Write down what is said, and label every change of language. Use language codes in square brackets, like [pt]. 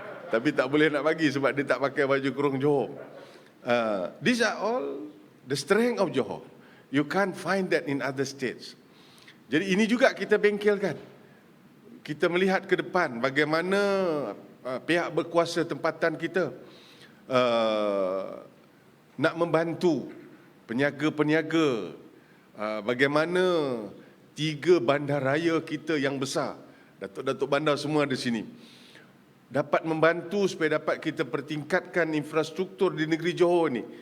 [ms] Tapi tak boleh nak bagi sebab dia tak pakai baju kurung Johor. [en] These are all the strength of Johor. You can't find that in other states. [ms] Jadi ini juga kita bengkelkan. Kita melihat ke depan bagaimana pihak berkuasa tempatan kita nak membantu peniaga-peniaga, bagaimana 3 bandaraya kita yang besar, Datuk-Datuk Bandar semua ada sini, dapat membantu supaya dapat kita pertingkatkan infrastruktur di negeri Johor ni.